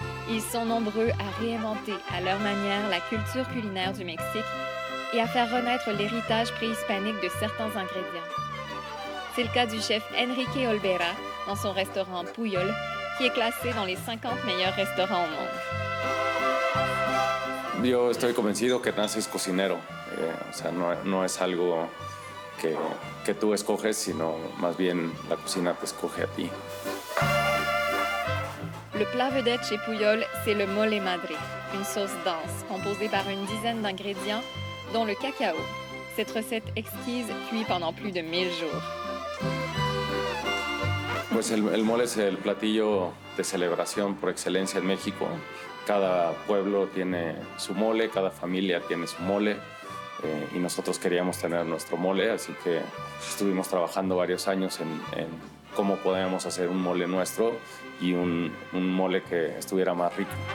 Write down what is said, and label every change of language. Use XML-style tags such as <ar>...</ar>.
<fr>Ils sont nombreux à réinventer à leur manière la culture culinaire du Mexique et à faire renaître l'héritage préhispanique de certains ingrédients. C'est le cas du chef Enrique Olvera dans son restaurant Puyol, qui est classé dans les 50 meilleurs restaurants au monde.</fr> <es>Yo estoy convencido que naces cocinero. O sea, no es algo que tú escoges, sino más bien la cocina te escoge a ti.</es> <fr>Le plat vedette chez Puyol, c'est le mole madre, une sauce dense composée par une dizaine d'ingrédients, dont le cacao. Cette recette exquise cuit pendant plus de 1000 jours.</fr> <es>Pues el mole es el platillo de celebración por excelencia en México. Cada pueblo tiene su mole, cada familia tiene su mole. Y nosotros queríamos tener nuestro mole, así que estuvimos trabajando varios años en cómo podíamos hacer un mole nuestro y un mole que estuviera más rico.</es>